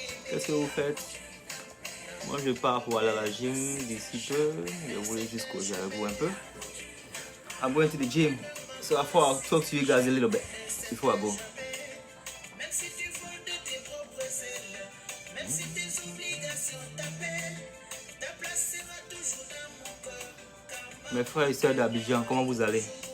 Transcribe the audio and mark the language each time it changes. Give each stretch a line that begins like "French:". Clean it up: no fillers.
French: Qu'est-ce que vous faites? Moi je pars pour aller à la gym d'ici peu. Je voulais juste causer avec vous un peu.
English: I'm going to the gym. So I thought I'll talk to you guys a little bit before I go.
French: Même si tu voles de tes propres ailes, même si tes obligations t'appellent, ta place sera toujours dans mon cœur. Car Mes frères et sœurs d'Abidjan, comment vous allez?